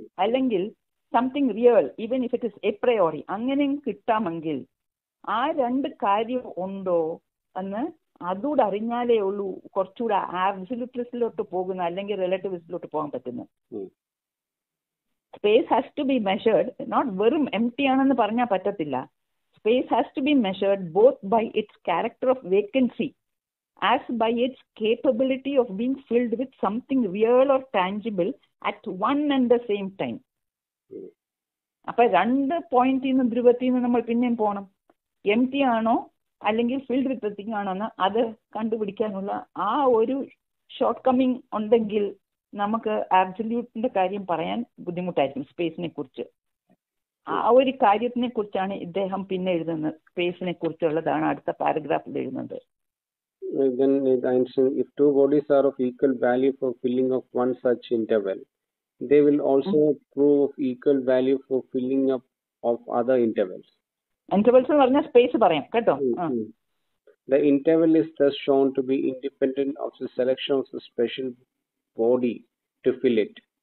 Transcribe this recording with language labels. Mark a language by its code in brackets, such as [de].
[ml] അല്ലെങ്കിൽ [en] something real even if it is a priori, [ml] അങ്ങനെയും കിട്ടാമെങ്കിൽ ആ രണ്ട് കാര്യം ഉണ്ടോ എന്ന് അതുകൂടെ അറിഞ്ഞാലേ ഉള്ളൂ കുറച്ചുകൂടെ ആബ്സല്യൂട്ടിസ്റ്റിലോട്ട് പോകുന്ന അല്ലെങ്കിൽ റിലേറ്റിവിസ്റ്റിലോട്ട് പോകാൻ പറ്റുന്നത്. [en] space has to be measured, not [ml] വെറും എം ടി ആണെന്ന് പറഞ്ഞാൽ പറ്റത്തില്ല. [en] Space has to be measured both by its character of vacancy as by its capability of being filled with something real or tangible at one and the same time. [ml] അപ്പൊ രണ്ട് പോയിന്റിൽ നിന്ന് ധ്രുവത്തിൽ നിന്ന് നമ്മൾ പിന്നെയും പോകണം. എം ടി ആണോ അല്ലെങ്കിൽ [en] filled with thing [ml] ആണോന്ന് അത് കണ്ടുപിടിക്കാനുള്ള ആ ഒരു ഷോർട്ട് കമ്മിങ് ഉണ്ടെങ്കിൽ നമുക്ക് ആബ്സല്യൂട്ടിന്റെ കാര്യം പറയാൻ ബുദ്ധിമുട്ടായിരിക്കും. സ്പേസിനെ കുറിച്ച് ആ ഒരു കാര്യത്തിനെ കുറിച്ചാണ് ഇദ്ദേഹം പിന്നെ എഴുതുന്നത്. സ്പേസിനെ കുറിച്ചുള്ളതാണ് അടുത്ത പാരഗ്രാഫിൽ എഴുതുന്നത്. [en] Then if two bodies are of equal value for filling of one such interval, they will also prove of equal value for filling up of other intervals. [ml] Intervals എന്ന് പറഞ്ഞാൽ സ്പേസ് പറയാം കേട്ടോ. [en] The interval is thus shown to be independent of the selection of the special body to fill it.